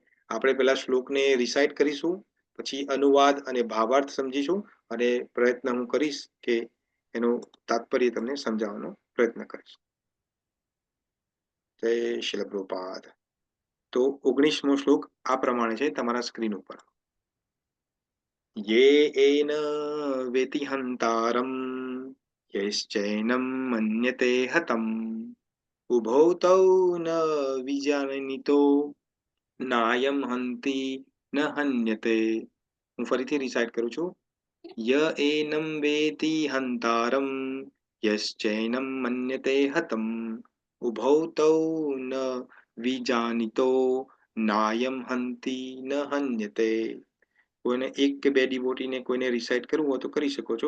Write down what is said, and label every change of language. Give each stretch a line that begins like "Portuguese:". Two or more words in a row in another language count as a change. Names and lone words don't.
Gujarati: આપણે પહેલા શ્લોકને રિસાઇટ કરીશું, પછી અનુવાદ અને ભાવાર્થ સમજીશું, અને પ્રયત્ન હું કરીશ કે એનું તાત્પર્ય તમને સમજાવવાનો પ્રયત્ન કરીશ. જય શ્રીલ પ્રભુપાદ. તો 19મો શ્લોક આ પ્રમાણે છે તમારા સ્ક્રીન ઉપર.
Sanskrit: येन वेति हन्तारं यश्चैनं मन्यते हतम् उभौ तौ न विजानितो नायं हन्ति न हन्यते.
Gujarati: હું ફરીથી રિસાઇટ કરું છું.
Sanskrit: ય એનમ વેતિ હંતારમ યશ્ચૈનમ મન્યતે હતમ ઉભૌ તૌ ન વિજાનિતો નાયમ હંતિ ન હન્યતે.
Gujarati: કોઈને એક કે બે ડિવોટીને કોઈને રિસાઇટ કરવું હોય તો કરી શકો છો.